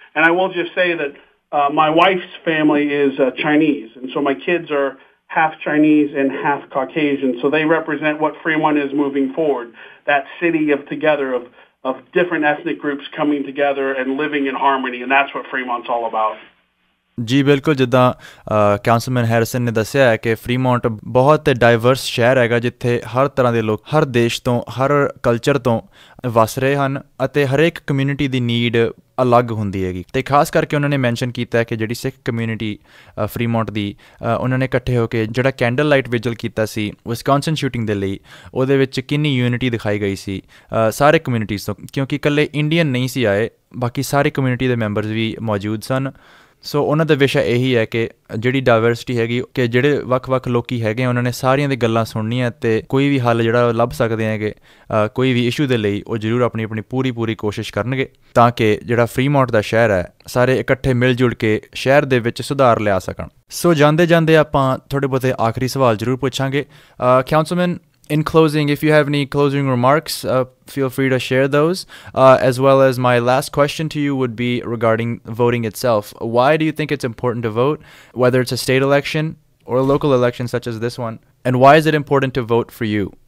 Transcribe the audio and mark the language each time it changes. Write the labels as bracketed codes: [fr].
[en] And I will just say that my wife's family is Chinese, and so my kids are half Chinese and half Caucasian. So they represent what Fremont is moving forward, that city of different ethnic groups coming together and living in harmony, and that's what Fremont's all about. [pa] ਜੀ ਬਿਲਕੁਲ, ਜਿੱਦਾਂ ਕਾਉਂਸਲਮੈਨ Harrison ਨੇ ਦੱਸਿਆ ਹੈ ਕਿ Fremont ਬਹੁਤ diverse ਸ਼ਹਿਰ ਹੈਗਾ ਜਿੱਥੇ ਹਰ ਤਰ੍ਹਾਂ ਦੇ ਲੋਕ ਹਰ ਦੇਸ਼ ਤੋਂ ਹਰ ਕਲਚਰ ਤੋਂ ਵਸ ਰਹੇ ਹਨ ਅਤੇ ਹਰੇਕ ਕਮਿਊਨਿਟੀ ਦੀ ਨੀਡ ਅਲੱਗ ਹੁੰਦੀ ਹੈਗੀ। ਅਤੇ ਖਾਸ ਕਰਕੇ ਉਹਨਾਂ ਨੇ ਮੈਂਸ਼ਨ ਕੀਤਾ ਕਿ ਜਿਹੜੀ ਸਿੱਖ ਕਮਿਊਨਿਟੀ ਫਰੀਮੌਂਟ ਦੀ ਉਹਨਾਂ ਨੇ ਇਕੱਠੇ ਹੋ ਕੇ ਜਿਹੜਾ ਕੈਂਡਲ ਲਾਈਟ ਵਿਜਲ ਕੀਤਾ ਸੀ ਵਿਸਕੌਨਸਨ ਸ਼ੂਟਿੰਗ ਦੇ ਲਈ, ਉਹਦੇ ਵਿੱਚ ਕਿੰਨੀ ਯੂਨਿਟੀ ਦਿਖਾਈ ਗਈ ਸੀ ਸਾਰੇ ਕਮਿਊਨਿਟੀਜ਼ ਤੋਂ, ਕਿਉਂਕਿ ਇਕੱਲੇ ਇੰਡੀਅਨ ਨਹੀਂ ਸੀ ਆਏ, ਬਾਕੀ ਸਾਰੇ ਕਮਿਊਨਿਟੀ ਦੇ ਮੈਂਬਰਸ ਵੀ ਮੌਜੂਦ ਸਨ। ਸੋ ਉਹਨਾਂ ਦਾ ਵਿਸ਼ਾ ਇਹੀ ਹੈ ਕਿ ਜਿਹੜੀ ਡਾਇਵਰਸਿਟੀ ਹੈਗੀ ਕਿ ਜਿਹੜੇ ਵੱਖ-ਵੱਖ ਲੋਕੀ ਹੈਗੇ ਉਹਨਾਂ ਨੇ ਸਾਰੀਆਂ ਦੀ ਗੱਲਾਂ ਸੁਣਨੀਆਂ ਅਤੇ ਕੋਈ ਵੀ ਹੱਲ ਜਿਹੜਾ ਲੱਭ ਸਕਦੇ ਹੈਗੇ ਕੋਈ ਵੀ ਇਸ਼ੂ ਦੇ ਲਈ ਉਹ ਜ਼ਰੂਰ ਆਪਣੀ ਪੂਰੀ ਕੋਸ਼ਿਸ਼ ਕਰਨਗੇ ਤਾਂ ਕਿ ਜਿਹੜਾ ਫਰੀਮੌਂਟ ਦਾ ਸ਼ਹਿਰ ਹੈ ਸਾਰੇ ਇਕੱਠੇ ਮਿਲ ਜੁਲ ਕੇ ਸ਼ਹਿਰ ਦੇ ਵਿੱਚ ਸੁਧਾਰ ਲਿਆ ਸਕਣ। ਸੋ ਜਾਂਦੇ ਆਪਾਂ ਥੋੜ੍ਹੇ ਬਹੁਤੇ ਆਖਰੀ ਸਵਾਲ ਜ਼ਰੂਰ ਪੁੱਛਾਂਗੇ। [en] Councilman, in closing, if you have any closing remarks, feel free to share those, as well as my last question to you would be regarding voting itself. Why do you think it's important to vote, whether it's a state election or a local election such as this one, and why is it important to vote for you?